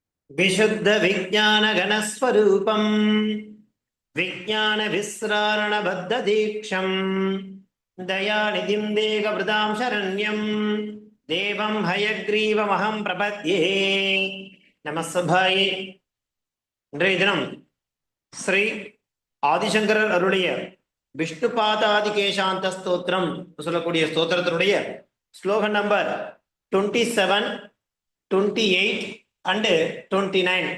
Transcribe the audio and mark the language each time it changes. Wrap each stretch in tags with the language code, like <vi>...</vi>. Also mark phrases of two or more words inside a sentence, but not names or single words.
<sa>विशुद्ध विज्ञान घनस्वरूपम विज्ञान विस्रारण बद्ध दीक्षम दयानिधिं देहभृतां शरण्यं देवं हयग्रीवमहं प्रपद्ये நமஸ்தபாயே.</sa> <ta>இன்றைய தினம் ஸ்ரீ ஆதிசங்கரர் அருளிய விஷ்ணு பாதாதி கேசாந்த ஸ்தோத்திரம் சொல்லக்கூடிய ஸ்தோத்திரத்தினுடைய ஸ்லோகம் நம்பர் 27, 28 அண்டு 29.</ta>